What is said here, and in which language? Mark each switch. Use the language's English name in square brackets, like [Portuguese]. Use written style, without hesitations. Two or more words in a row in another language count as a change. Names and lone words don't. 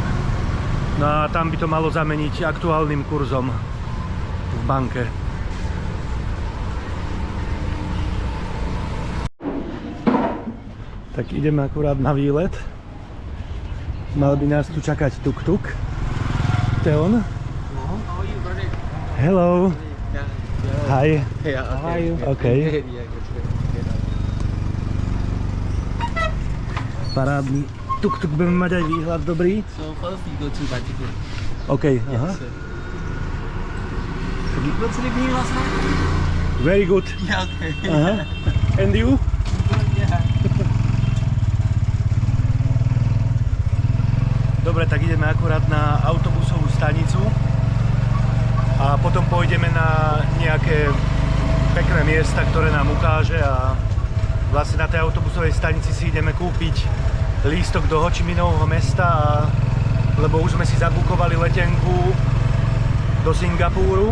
[Slovak] No a tam by to malo zameniť aktuálnym kurzom v banke. Tak ideme akurát na výlet. Mal by nás tu čakať tuk-tuk. To je on? Hello. [English] Hi. How are you? [Slovak] Okay. Parádny. Tuk-tuk budeme mať aj výhľad dobrý. [English] So first we go to Bajipur. OK, aha. Yes, sir. You go sleeping last night? Very good. Yeah, okay. Aha. And you? Yeah. [Slovak] Dobre, tak ideme akurát na autobusovú stanicu a potom pôjdeme na nejaké pekné miesta, ktoré nám ukáže a vlastne na tej autobusovej stanici si ideme kúpiť lístok do Ho Chi Minhovho mesta, lebo už sme si zabukovali letenku do Singapúru.